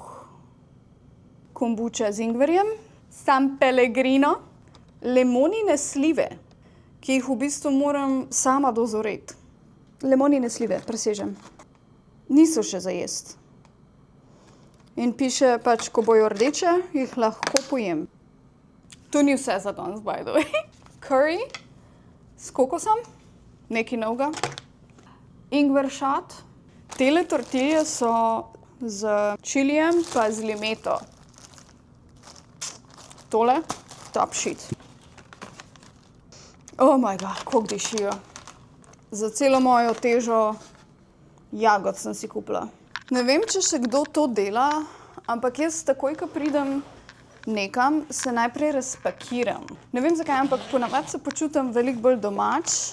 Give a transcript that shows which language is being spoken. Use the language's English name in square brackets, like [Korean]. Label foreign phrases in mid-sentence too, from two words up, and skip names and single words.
[Slovenian] Kombuča z ingverjem, San Pellegrino, limonine slive, ki jih v bistvu moram sama dozoreti. Limonine slive, prisežem. Niso še za jesti. In piše pač, ko bojo rdeče, jih lahko pojem. To ni vse za danes, [English] by the way. [Slovenian] Curry s kokosom, nekaj novega. Ingveršat. Tele tortilje so z čilijem pa z limeto. Tole, [English] top shit. Oh my god, [Slovenian] koliko dišijo. Za celo mojo težo jagod sem si kupila. Ne vem, če še kdo to dela, ampak jaz takoj, ko pridem nekam, se najprej razpakiram. Ne vem zakaj, ampak ponavadi se počutim veliko bolj domač.